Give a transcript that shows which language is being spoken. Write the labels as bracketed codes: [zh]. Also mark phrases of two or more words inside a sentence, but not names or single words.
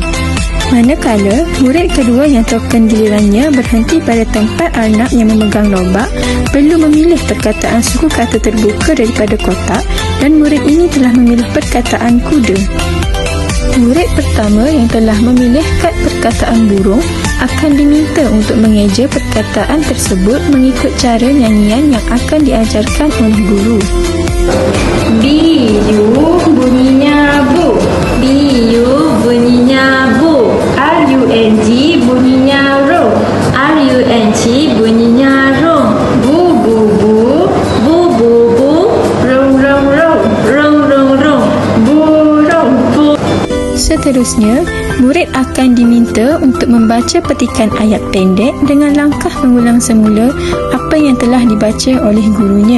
[ms] Manakala, murid kedua yang token gilirannya berhenti pada tempat arnab yang memegang lobak perlu memilih perkataan suku kata terbuka daripada kotak dan murid ini telah memilih perkataan kuda. Murid pertama yang telah memilih kad perkataan burung akan diminta untuk mengeja perkataan tersebut mengikut cara nyanyian yang akan diajarkan oleh guru. Biu bunyinya bu. Biu bunyinya bu. RUNG bunyinya ro. RUNG bunyinya rong. Bu bu bu. Bu bu bu. Rong rong rong. Rong rong rong. Burung bu. Seterusnya, murid akan diminta untuk membaca petikan ayat pendek dengan langkah mengulang semula apa yang telah dibaca oleh gurunya.